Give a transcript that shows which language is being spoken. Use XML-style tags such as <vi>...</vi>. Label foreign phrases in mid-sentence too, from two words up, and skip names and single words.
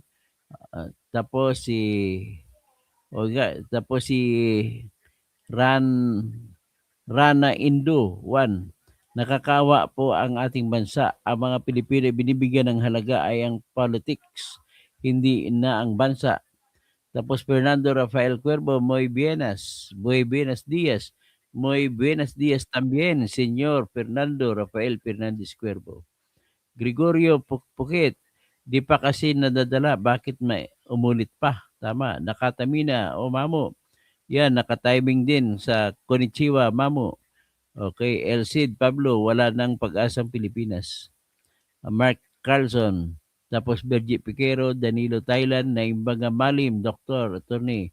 <tl>Tapos si Rana Indo, 1. Nakakawa po ang ating bansa. Ang mga Pilipino binibigyan ng halaga ay ang politics, hindi na ang bansa. Tapos Fernando Rafael Cuervo,</tl> <es>muy buenas días. Muy buenas días también, Señor Fernando Rafael Fernandez Cuervo.</es> <tl>Gregorio Pukit, di pa kasi nadadala, bakit may umulit pa? Tama, nakatamina, mamo. Yan, nakatiming din sa Konnichiwa, mamo. Okay, Elcid Pablo, wala nang pag-asang Pilipinas. Mark Carlson, tapos Bergie Piquero, Danilo Thailand, Naimbaga Malim, Doktor, Attorney.</tl>